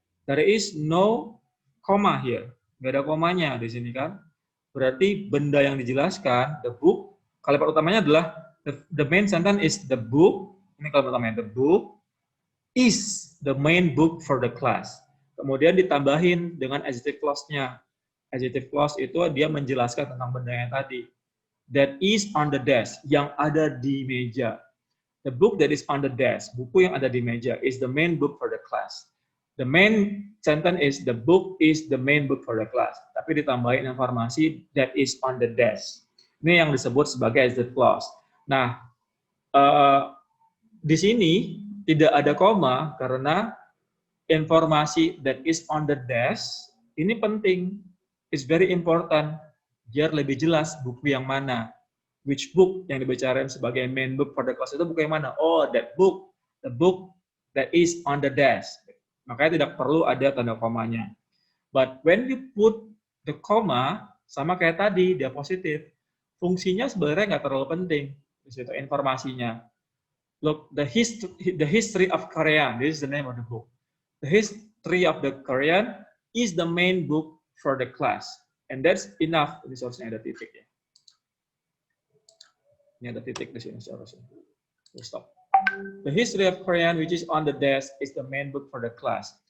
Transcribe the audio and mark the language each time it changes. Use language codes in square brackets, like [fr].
[en] There is no comma here. [id] Nggak ada komanya di sini kan. Berarti benda yang dijelaskan, [en] the book, [id] kalimat utamanya adalah [en] the main sentence is the book. [id] Ini kalimat utamanya, [en] the book is the main book for the class. [id] Kemudian ditambahin dengan adjective clause-nya. Adjective clause itu dia menjelaskan tentang benda yang tadi. [en] That is on the desk, [id] yang ada di meja. [en] The book that is on the desk, [id] buku yang ada di meja, [en] is the main book for the class. The main sentence is the book is the main book for the class. [id] Tapi ditambahin informasi [en] that is on the desk. [id] Ini yang disebut sebagai adjective clause. Nah, di sini tidak ada koma karena informasi [en] that is on the desk [id] ini penting. [en] It's very important. [id] Biar lebih jelas buku yang mana. [en] Which book [id] yang dibicarain sebagai [en] main book for the class [id] itu buku yang mana? [en] Oh, that book. The book that is on the desk. [id] Makanya tidak perlu ada tanda komanya. [en] But when you put the comma, [id] sama kayak tadi, dia positif. Fungsinya sebenarnya nggak terlalu penting. Di situ informasinya. [en] Look, the history of Korean. This is the name of the book. The history of the Korean is the main book for the class. And that's enough. [id] Ini seharusnya ada titik ya. Ini ada titik di sini seharusnya. [en] We'll stop. The history of Korean, which is on the desk, is the main book for the class.